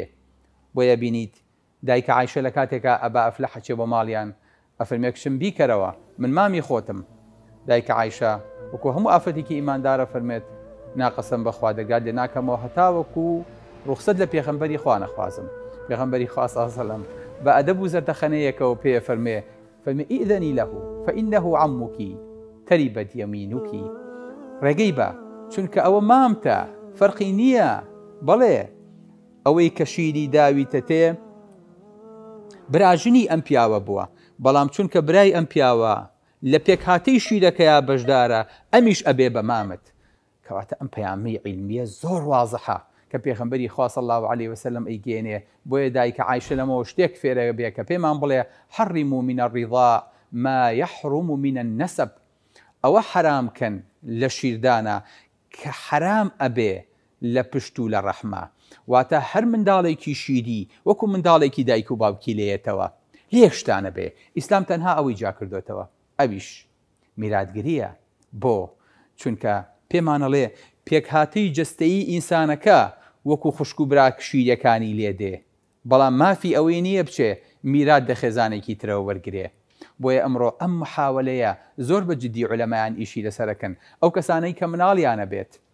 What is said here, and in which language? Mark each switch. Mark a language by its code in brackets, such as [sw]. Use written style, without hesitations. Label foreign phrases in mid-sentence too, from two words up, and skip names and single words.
[ckb] بۆیە بینیت دایکە عایشە لە کاتێکە ئەبا ئەفلە حەچێ بۆ ماڵیان ئەفەرمێ کچم بیکەرەوە من مامی خۆتم. دایکە عایشە وەکو هەموو ئافرەتێکی ئیماندارە فەرمێت ناقەسەم بەخوا دەرگات لێ ناکەمەوە هەتا وەکو ڕوخسەت لە پێغەمبەری خوا نەخوازم. پێغەمبەری خوا [ar] صلی الله علیه وسلم [ckb] بە ئەدەب و زەردەخەنەیەکەوە پێ فەرمێ [ar] ئئذنی لەه فإنه عمك تربت يمينك. [ckb] ڕێگەی بە چونکە ئەوە مامتە فەرقی نییە. بەڵێ ئەوەی کە شیری داویتە تێ براژنی ئەم پیاوە بووە، بەڵام چونکە برای ئەم پیاوە لە پێکهاتەی شیرەکەیە بەشدارە ئەمیش ئەبێ بە مامت. کەواتە ئەم پەیامی عیلمیە زۆر وازەحە کە پێغەمبەری خوا [ar] صلی الله عليه وسلم [ckb] ئەیگێنێ بۆیە دایکە عایشە لەمەوە شتێک فێرە بێ کە پێمان بڵێ [ar] حەڕیموا من الرضاع ما يحرم من النسب [ckb] ئەوە حرامکەن لە شیردانە کە حرام ئەبێ لە پشت و لە ڕەحمە واتە هەر منداڵێکی شیری وەکو منداڵێکی دایک و باوکی لێیەتەوە لێشتانە بێ ئیسلام تەنها ئەوەی جا کردوێتەوە ئەویش میراتگریە بۆ چونکە پێمانەڵێ پێکهاتەی جەستەیی ئینسانەکە وەکو خوشک و براک شیرەکانی لێدێ بەڵام مافی ئەوەی نییە بچێ میرات دە خێزانێکی ترەوە وەرگێ بۆیە ئەمڕۆ ئەم محاولەیە زۆر بە جددی عولەمایان ئیشی لەسەرەکەن ئەو کەسانەی کە مناڵیانە بێت